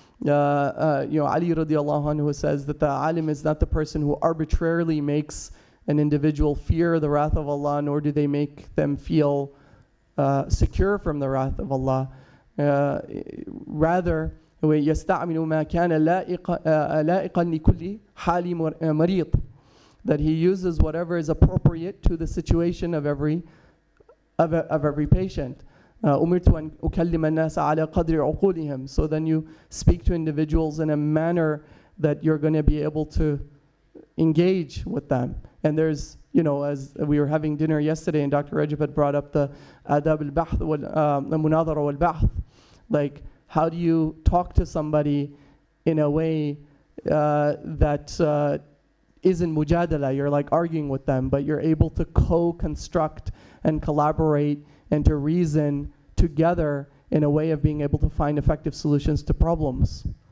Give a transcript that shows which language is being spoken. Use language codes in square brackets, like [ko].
[en] You know, Ali radiallahu anhu says that the alim is not the person who arbitrarily makes an individual fear the wrath of Allah, nor do they make them feel secure from the wrath of Allah. Rather, [ar] يستعمل ما كان لائقا لكل حال مريض, [en] that he uses whatever is appropriate to the situation of every patient. [ar] أمرت أن أكلم الناس على قدر عقولهم. [en] So then you speak to individuals in a manner that you're going to be able to engage with them. And there's, you know, as we were having dinner yesterday and Dr. Rajab had brought up the adab al-bahth wal-munadhara wal-bahth. Like, how do you talk to somebody in a way that isn't mujadala, you're like arguing with them, but you're able to co-construct and collaborate and to reason together in a way of being able to find effective solutions to problems.